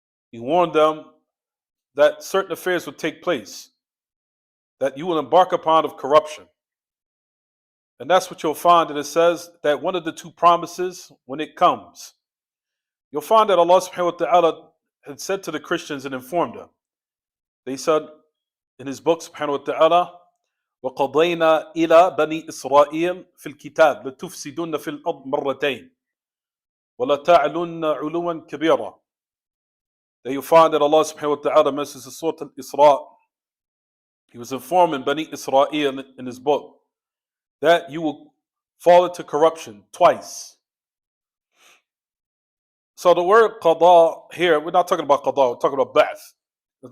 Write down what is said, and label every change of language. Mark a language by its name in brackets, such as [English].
[English] He warned them that certain affairs would take place, that you will embark upon of corruption. And that's what you'll find, that it says that one of the two promises, when it comes, you'll find that Allah subhanahu wa ta'ala had said to the Christians and informed them. They said in His book subhanahu wa ta'ala, [Arabic] وَقَضَيْنَا إِلَى بَنِي إِسْرَائِيلَ فِي الْكِتَابِ لَتُفْسِدُنَّ فِي الْأَرْضِ مَرَّتَيْنِ وَلَتَعْلُنَّ عُلُوًا كَبِيرًا. [English] That you find that Allah subhanahu wa ta'ala mentions in Surah al-Isra. He was informing Bani Israel in His book that you will fall into corruption twice. So the word qada here, we're not talking about qada, we're talking about ba'th.